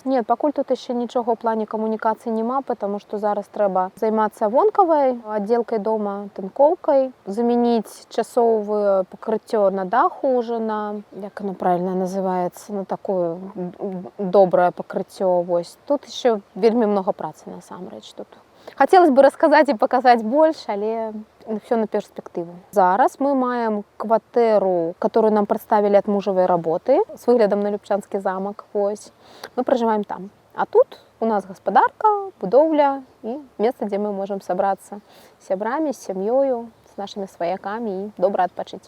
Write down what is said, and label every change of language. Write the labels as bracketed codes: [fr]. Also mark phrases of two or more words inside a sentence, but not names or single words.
[be] Не, пакуль тут яшчэ нічога ў плане камунікацыі няма, [ru] потому што [be] зараз трэба займацца вонкавай аддзелкай дома, тынкоўкай, замяніць часовае пакрыццё на даху ўжо на, як оно правильно называецца, на такое добрае пакрыццё. Вось, тут яшчэ вельмі многа працы насамрэч тут. Хацелось бы расказаць і паказаць больш, [ru] але все на перспективу. [uk] Зараз ми маємо квартиру, яку нам представили від мужової роботи з виглядом на Любчанський замок. Ось. Ми проживаємо там. А тут у нас господарка, будовля і місце, де ми можемо зібратися з сябрами, з сім'єю, з нашими свояками і добре відпочити.